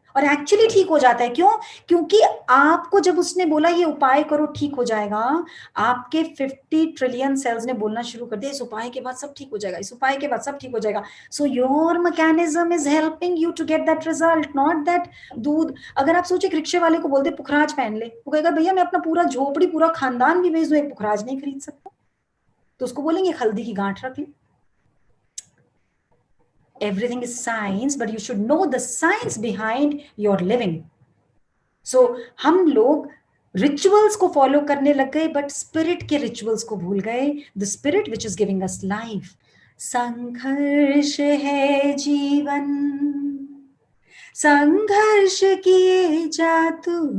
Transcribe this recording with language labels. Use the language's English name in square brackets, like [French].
[Hindi] और एक्चुअली ठीक हो जाता है। क्यों? क्योंकि आपको जब उसने बोला ये उपाय करो ठीक हो जाएगा, आपके 50 ट्रिलियन सेल्स ने बोलना शुरू कर दिया इस उपाय के बाद सब ठीक हो जाएगा, इस उपाय के बाद सब ठीक हो जाएगा। [English] So your mechanism is helping you to get that result, not that दूध। [Hindi] अगर आप सोचे रिक्शे वाले को बोलते पुखराज पहन ले, वो कहेगा भैया मैं अपना पूरा झोपड़ी पूरा खानदान भी भेज दूं, एक पुखराज नहीं खरीद सकता, तो उसको बोलेंगे हल्दी की गांठ रख ले। [English] Everything is science, but you should know the science behind your living. [Hindi] So हम लोग रिचुअल्स को फॉलो करने लग गए, बट स्पिरिट के रिचुअल्स को भूल गए। [English] The spirit which is giving us life. [Hindi] संघर्ष है जीवन, संघर्ष किए जा तू,